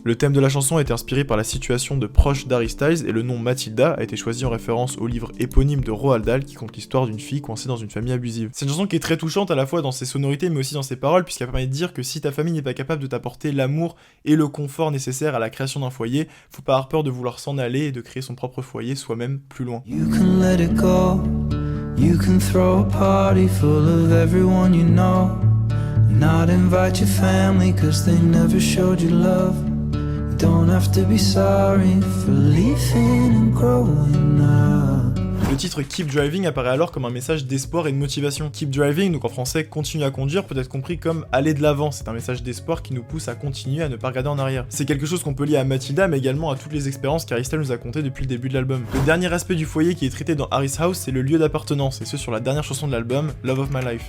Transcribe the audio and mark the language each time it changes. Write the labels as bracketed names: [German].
[French] Le thème de la chanson a été inspiré par la situation de proches d'Harry Styles, et le nom Matilda a été choisi en référence au livre éponyme de Roald Dahl qui compte l'histoire d'une fille coincée dans une famille abusive. C'est une chanson qui est très touchante à la fois dans ses sonorités mais aussi dans ses paroles, puisqu'elle permet de dire que si ta famille n'est pas capable de t'apporter l'amour et le confort nécessaire à la création d'un foyer, faut pas avoir peur de vouloir s'en aller et de créer son propre foyer soi-même plus loin. [English] You can let it go. You can throw a party full of everyone you know. Not invite your family cause they never showed you love. You don't have to be sorry for leaving and growing up. [French] Le titre Keep Driving apparaît alors comme un message d'espoir et de motivation. Keep Driving, donc en français continue à conduire, peut être compris comme aller de l'avant. C'est un message d'espoir qui nous pousse à continuer, à ne pas regarder en arrière. C'est quelque chose qu'on peut lier à Matilda, mais également à toutes les expériences qu'Harry Styles nous a contées depuis le début de l'album. Le dernier aspect du foyer qui est traité dans Harry's House, c'est le lieu d'appartenance, et ce sur la dernière chanson de l'album, Love of My Life.